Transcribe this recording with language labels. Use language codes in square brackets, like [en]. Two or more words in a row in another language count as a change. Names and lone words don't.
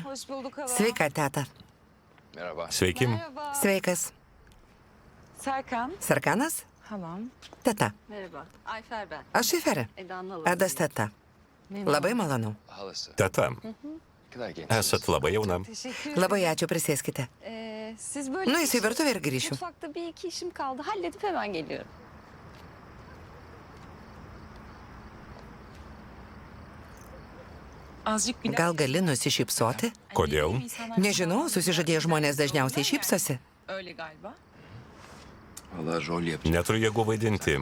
[tr] Hoş bulduk hala. [lt] Sveika, teta. [tr] Merhaba. [lt] Sveiki. Sveikas. Serkan. Serkanas? [tr] Halam. [lt] Teta. [tr] Merhaba. Ayfer ben. [lt] Aš Šiferė. [tr] Eda'nın alalım. [lt] Edas teta. Labai malonu. [tr] Halası. [lt] Teta, [tr] Ne kadar genç. [lt] esat labai jauna. [tr] Teşekkür [lt] Labai ačiū, prisėskite. [tr] Siz böyle... [lt] Nueisiu į virtuvę ir grįšiu. [tr] Mutfakta bir iki işim kaldı. Halledip hemen geliyorum. Azıcık güler. [lt] Gal gali nusišypsoti? Kodėl? Nežinau, susižadėję žmonės dažniausiai šypsosi. [tr] Öyle galiba. Valla rol yapacağım. [lt] Neturiu jėgų vaidinti.